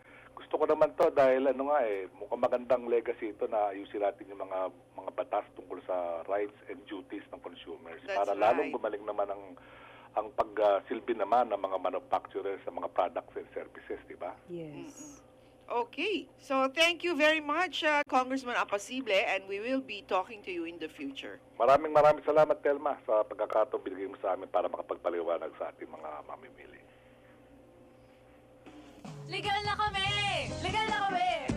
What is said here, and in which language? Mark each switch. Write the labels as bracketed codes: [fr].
[tl] Gusto ko naman to dahil mukhang magandang legacy ito na ayusin natin yung mga batas tungkol sa rights and duties ng consumers. Para lalong gumaling naman ang pagsilbi naman ng mga manufacturers sa mga products and services, di ba? [en] Yes. Okay. So thank you very much, Congressman Apacible, and we will be talking to you in the future. [tl] Maraming salamat, Telma, sa pagkakataong binigay mo sa amin para makapagpaliwanag sa ating mga mamimili. Legal na kami! Legal na kami!